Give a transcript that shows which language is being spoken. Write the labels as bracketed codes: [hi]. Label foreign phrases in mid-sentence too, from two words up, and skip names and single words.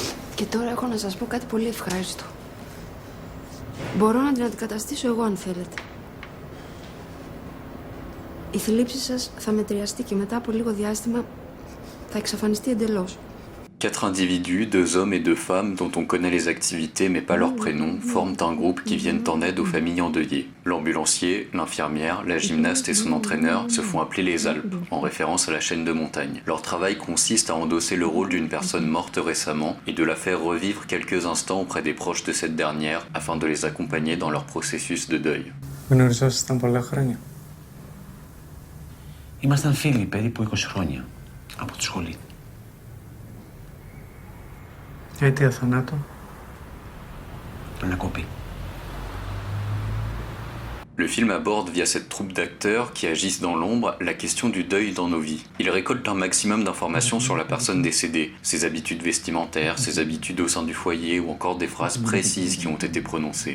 [el] Και τώρα έχω να σας πω κάτι πολύ ευχάριστο. Μπορώ να την αντικαταστήσω εγώ αν θέλετε. Η θλίψη σας θα μετριαστεί και μετά από λίγο διάστημα θα εξαφανιστεί εντελώς. [fr] 4 individus, 2 hommes et 2 femmes dont on connaît les activités mais pas leurs prénoms, forment un groupe qui viennent en aide aux familles endeuillées. L'ambulancier, l'infirmière, la gymnaste et son entraîneur se font appeler les Alpes, en référence à la chaîne de montagne. Leur travail consiste à endosser le rôle d'une personne morte récemment et de la faire revivre quelques instants auprès des proches de cette dernière afin de les accompagner dans leur processus de deuil. [el] Γνωριζόσασταν πολλά χρόνια. Ήμασταν φίλοι περίπου 20 χρόνια από τη σχολή. Αίτια θανάτου. Ανακοπή. [fr] Le film aborde via cette troupe d'acteurs qui agissent dans l'ombre la question du deuil dans nos vies. Il récolte un maximum d'informations sur la personne décédée, ses habitudes vestimentaires, ses habitudes au sein du foyer ou encore des phrases précises qui ont été prononcées.